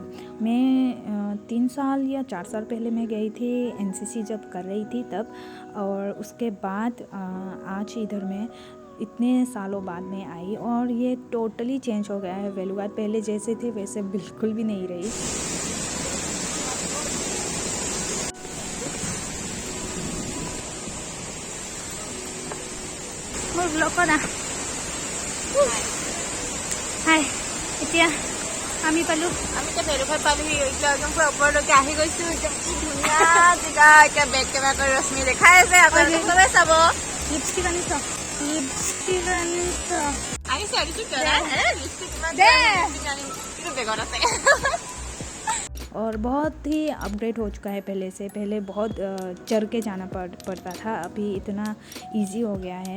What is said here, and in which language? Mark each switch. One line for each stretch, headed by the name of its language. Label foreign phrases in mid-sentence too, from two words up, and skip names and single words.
Hindi: मैं 3 साल या 4 साल पहले मैं गई थी एनसीसी जब कर रही थी तब। और उसके बाद आज इधर में इतने सालों बाद में आई और ये
English: totally change
Hindi: हो गया है। वेलुघाट पहले जैसे थे वैसे बिल्कुल भी नहीं रही।
Assamese: মোৰ ব্লগ কৰা হাই এতিয়া আমি পালোঁ আমি ভেলুঘাট পালোহি। এতিয়া একদম পুৰা ওপৰলৈকে আহি গৈছোঁ। একদম কি ধুনীয়া জেগা। এতিয়া
English: back camera
Assamese: কৰি ৰশ্মি দেখাই আছে, আপোনালোকে চবে চাব। লিপষ্টিক আনিছ লিপষ্টিক আনিছ আহিছে লিপষ্টিক কিন্তু বেগত আছে।
Hindi: और बहुत ही अपग्रेड हो चुका है पहले से। पहले बहुत चढ़ के जाना पड़ता था, अभी इतना इजी हो गया है।